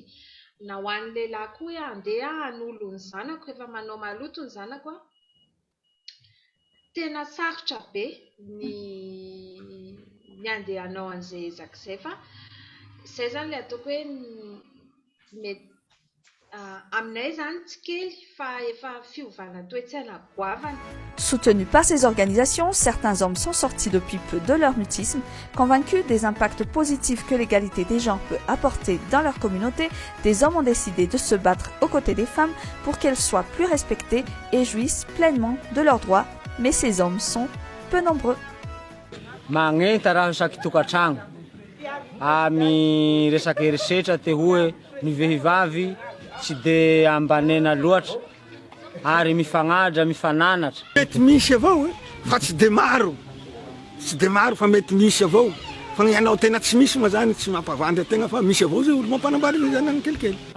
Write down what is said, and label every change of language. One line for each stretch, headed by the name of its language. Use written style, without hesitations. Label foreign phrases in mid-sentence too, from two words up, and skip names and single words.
Malagasy: Na ho an'ny lehilahy koa hoe andeha hanolo ny zanako rehefa manao maloto ny zanako tena sarotra be ny andeha hanao an'izay ezak'izay fa zay zany le ataoko hoe mety aminay zany tsy kely fa efa fiovana toe-tsaina goavana.
French: Soutenus par ces organisations, certains hommes sont sortis depuis peu de leur mutisme, convaincus des impacts positifs que l'égalité des genres peut apporter dans leur communauté. Des hommes ont décidé de se battre aux côtés des femmes pour qu'elles soient plus respectées et jouissent pleinement de leurs droits. Mais ces hommes sont peu nombreux.
Malagasy: Magnenta raha saky tokantragno ami resaky erisetra te hoe ny vehivavy tsy de ambanena loatra ary mifagnadra mifananatra. Mety misy avao fa tsy de maro fa mety misy avao fa ny anao tena tsy misy ma zany tsy mampavandy ategna fa misy avao zay olo mampanambady zany any kelikely.